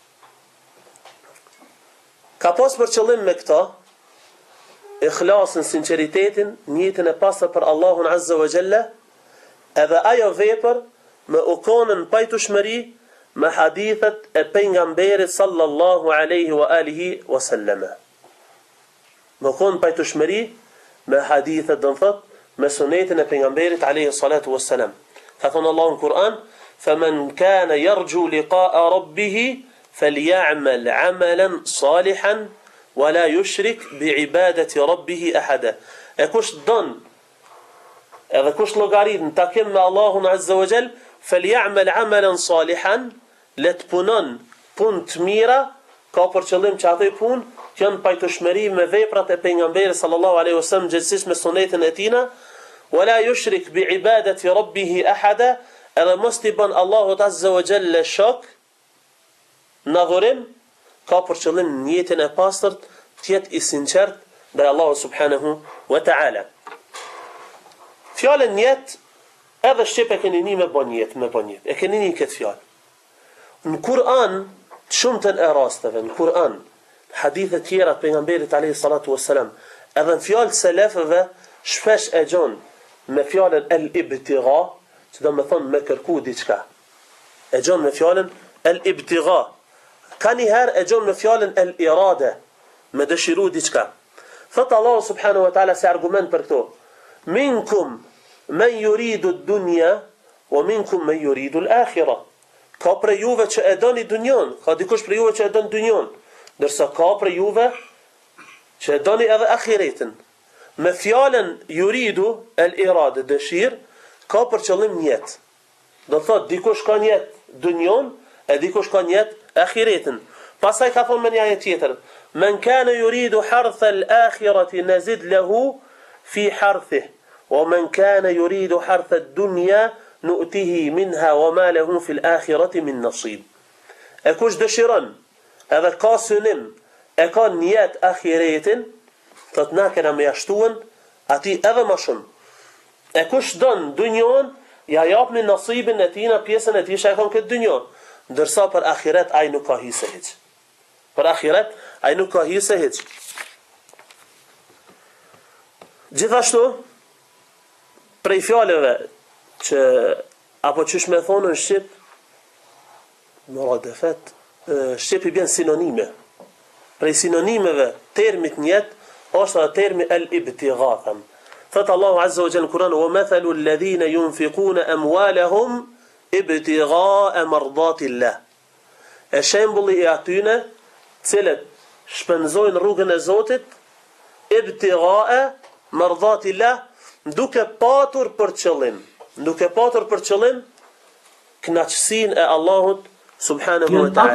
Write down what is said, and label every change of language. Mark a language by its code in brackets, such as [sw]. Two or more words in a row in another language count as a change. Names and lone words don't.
[sq] Ka pas për qëllim me këta ikhlasin, sinceritetin, niyetin e pastër për Allahun [ar] عز وجل, [sq] edhe ajo vepër me u konën pajtueshmëri me hadithet e pejgamberit [ar] صلى الله عليه وعلى آله وسلم. [sq] Me konën pajtueshmëri me hadithet, do të thot, me sunetin e pejgamberit [ar] عليه الصلاة والسلام. [sq] Ka thonë Allahu në Kur'an: [ar] "فمن كان يرجو لقاء ربه فليعمل عملا صالحا ولا يشرك بعبادة ربه أحدا." [sq] E kush don edhe kush llogarit në takim me Allahun [ar] عز وجل, فليعمل عملا صالحا, [sq] let punon punë të mira, ka për qëllim që ato punë që janë pajtueshmëri me veprat e pejgamberit [ar] صلى الله عليه وسلم, [sq] gjithsesi me sunetin e tij, [ar] ولا يشرك بعبادة ربه أحدا, [sq] edhe mos t'i bën Allahut [ar] عز وجل [sq] shok në adhurim, ka për qëllim niyetin e pastërt të jetë i sinqert ndaj Allahut [ar] سبحانه وتعالى. [sq] Fjalën niyet edhe shqip e keni një me bën niyet, e keni një këtë fjalë. Në Kur'an, shumëtën e rasteve, në Kur'an, hadithet tjera të pejgamberit [ar] عليه الصلاة والسلام, [sq] edhe në fjalë selefëve shpesh e gjon me fjalën el-ibtigha, që do me thonë me kërku diçka. E gjon me fjalën el-ibtigha. Ka njëherë e gjon me fjalën el-irade, me dëshiru diçka. Thot Allah [ar] سبحانه وتعالى [sq] se argument për këto: [ar] "منكم من يريد الدنيا ومنكم من يريد الآخرة." [sq] Ka për juve që e doni dunjon, ka dikush për juve që e don dunjon, ndërsa ka për juve që e doni edhe ahiretin. Me fjalën [ar] يريد الإرادة, [sq] dëshir, ka për qëllim niyet. Do thot dikush ka niyet dunjon, e dikush ka niyet ahiretin. Pastaj ka thonë me një ajet tjetër: [ar] "من كان يريد حرث الآخرة نزد له في حرثه ومن كان يريد حرث الدنيا نؤته منها وما له في الآخرة من نصيب." [sq] E kush dëshiron, edhe ka synim, e ka niyet ahiretin, thot na kena me jashtuen ati edhe më shumë. E kush don dunjon, ja japni nasibin e tina, pjesën e tij që e ka këtë dunjon. Ndërsa për ahiret ai nuk ka hise hiç. Për ahiret ai nuk ka hise hiç. Gjithashtu, prej fjalëve që apo çish me thonë në shqip, në radefet, shqip i bjen sinonime. Prej sinonimeve termit niyet është termi al-ibtigha. Thot Allahu [ar] عز وجل [sq] në Kur'an: [ar] "ومثل الذين ينفقون أموالهم ابتغاء مرضات الله." [sq] E shembulli i atyne cilët shpenzojnë rrugën e Zotit [ar] ابتغاء مرضات الله, [sq] duke patur për qëllim kënaqësinë e Allahut [ar] سبحانه وتعالى.